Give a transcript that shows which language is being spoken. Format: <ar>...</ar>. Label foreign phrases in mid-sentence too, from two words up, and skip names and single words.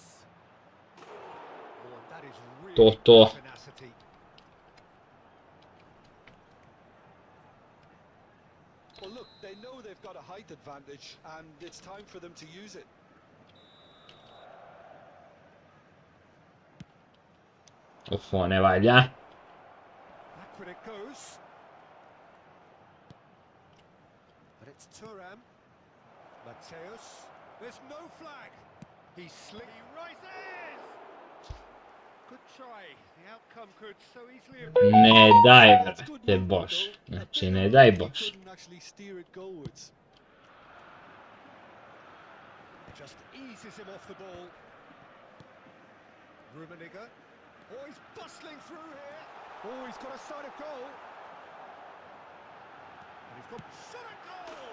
<en>Oh, and that is really</en> <sr>To.</sr> <en>tenacity. Well, look, they know they've got a height advantage, and it's time for them to use it.</en> <sr>Ovo ne valja.</sr> <en>Backward it goes. But it's Thuram. Mateus. There's no flag. He rises. Good try. The outcome could so easily have been.</en> <sr>Ne daj,</sr> <en>That's good</en> <sr>brate,</sr> <en>movement,</en> <sr>boš.</sr> <en>though.</en> <sr>Znači, ne daj,</sr> <en>He</en> <sr>boš.</sr> <en>couldn't actually steer it goalwards. Just eases him off the ball. Rummenigge. Oh, he's bustling through here. Oh, he's got a sight of goal. And he's got shot at goal.</en>